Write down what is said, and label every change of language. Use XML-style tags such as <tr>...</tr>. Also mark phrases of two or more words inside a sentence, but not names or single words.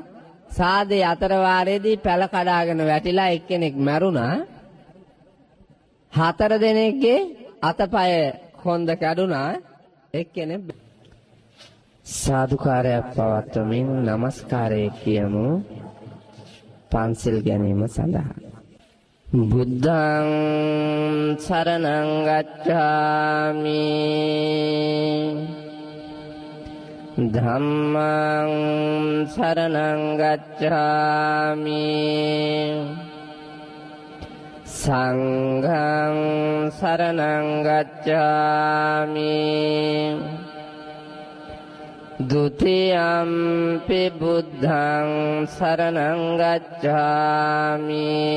<si>සාදේ අතර වාරයේදී පැල කඩාගෙන වැටිලා එක්කෙනෙක් මැරුණා. 4 දෙනෙක්ගේ අතපය කොන්ද කැඩුනා. එක්කෙනෙක් සාදුකාරයක් පවත්වමින් নমස්කාරය කියමු පන්සිල් ගැනීම සඳහා.</si> <pi>බුද්ධං සරණං ගච්ඡාමි ධම්මං සරණං ගච්ඡාමි සංඝං සරණං ගච්ඡාමි ဒုတိယံ පි බුද්ධං සරණං ගච්ඡාමි</pi>